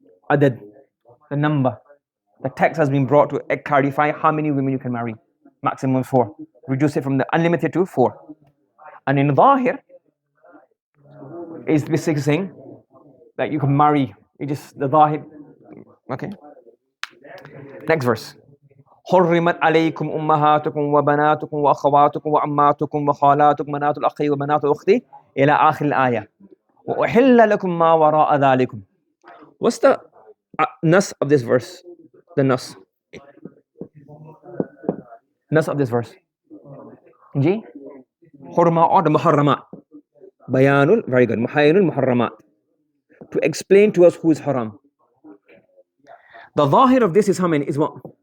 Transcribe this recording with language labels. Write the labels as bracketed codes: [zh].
[en] Adad, the number. The text has been brought to clarify how many women you can marry. Maximum 4. Reduce it from the unlimited to 4. And in zahir, is basically saying that you can marry. You just, the zahir. Okay. Next verse. [ar] حرمت عليكم أمهاتكم وبناتكم وأخواتكم وعماتكم وخالاتكم بنات الأخ وبنات الأخت إلى آخر الآية وأحل لكم ما وراء ذلكم. [en] What's the nas of this verse? The nas of this verse. G. حرمة or the muharramat. Bayanul, very good. Muhayyinul muharramat. To explain to us who is haram. The zahir of this is how many? Is what?